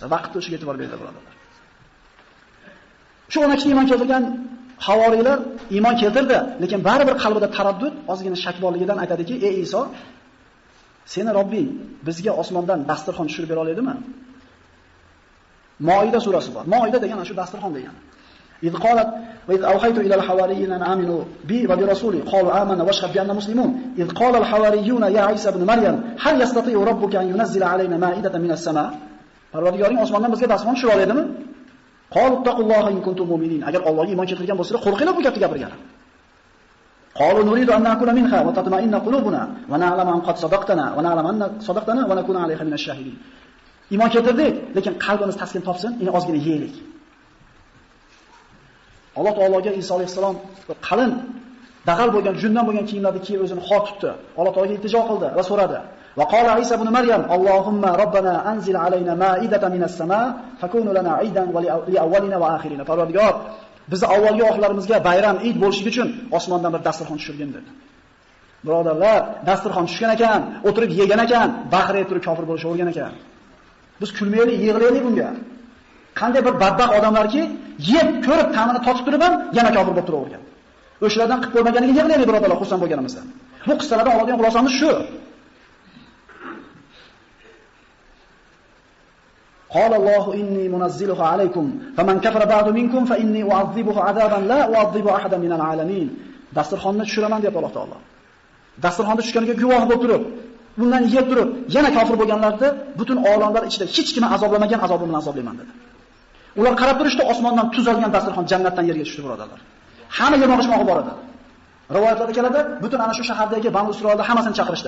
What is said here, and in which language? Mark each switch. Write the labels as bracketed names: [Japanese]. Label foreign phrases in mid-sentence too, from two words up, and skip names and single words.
[Uzbek] Vaqtda o'shiga e'tibor beringlar birodarlar. Shu 12 iymon keltirgan havoriylar iymon keltirdi, lekin baribir qalbida taraddud, ozgina shak borligidan aytadiki, "Ey Iso, seni Robbing bizga osmondan dasturxon tushirib bera oladimi?" Moida surasi bor. Moida degan shu dasturxon degani. [Arabic] إذ قالت وإذ أوحيت إلى الحواريين أن آمنوا بي وبرسولي قالوا آمنا واشهد بأننا مسلمون إذ قال الحواريون يا عيسى ابن مريم هل يستطيع ربك أن ينزل علينا مائدة من السماء [Uzbek] Parvardigoring osmondan bizga dasturxon tushira oladimi? [Arabic] قالوا اتقوا الله إن كنتم مؤمنين [Uzbek] agar Allohga iymon keltirgan bo'lsanglar qo'rqinglar bu gapni gapirgan. [Arabic] قالوا نريد أن نأكل منها وتطمئن قلوبنا ونعلم أن قد صدقتنا ونعلم أن صدقتنا ونكون عليها من الشاهدين. [Uzbek] Iymon keltirdik, lekin qalbimiz taskin topsin, endi ozgina yeylik. Alloh taologa Iso alayhisalom qalin, dag'al bo'lgan, jundan bo'lgan kiyimlarni kiyib o'zini xor tutdi. Alloh taologa iltijo qildi va so'radi. [Arabic] وقال عيسى ابن مريم اللهم ربنا أنزل علينا مائدة من السماء فتكون لنا عيدا لأولنا وآخرنا. [Uzbek] Parvardigor, bizni avvalgi oxirlarimizga bayram, Eid bo'lishi uchun osmondan bir dasturxon tushirgin dedi. Birodarlar, dasturxon tushgan ekan, o'tirib yegan ekan, baxrayib turib kofir bo'lishga o'rgan ekan. Biz kulmaylik, yig'laylik bunga. Qanday bir badbaxt odamlarki, yeb, ko'rib, ta'mini totib turib ham yana kofir bo'lib turavergan. O'shalardan qilib bo'lmaganiga yig'laylik birodarlar, xursand bo'lganimizdan. Bu qissalardan oladigan xulosamiz shu. [Arabic] قال الله إني منزلها عليكم فمن كفر بعد منكم فإني أعذبه عذابا لا أعذب أحدا من العالمين. [Uzbek] Dasturxonni tushiraman deb Alloh taolo. Dasturxonni tushganiga guvoh bo'lib turib, bundan yeb turib, yana kofir bo'lganlarni butun olamlar ichida hech kimni azoblamagan azobim bilan azoblayman dedi. Ular qarab turishdi, osmondan tuzalgan dasturxon jannatdan yerga tushdi, birodarlar. Hamma yemoq-ichmoqqa bor edi. Rivoyatlarda keladi, butun ana shu shahardagi Banu Isroilda hammasini chaqirishdi.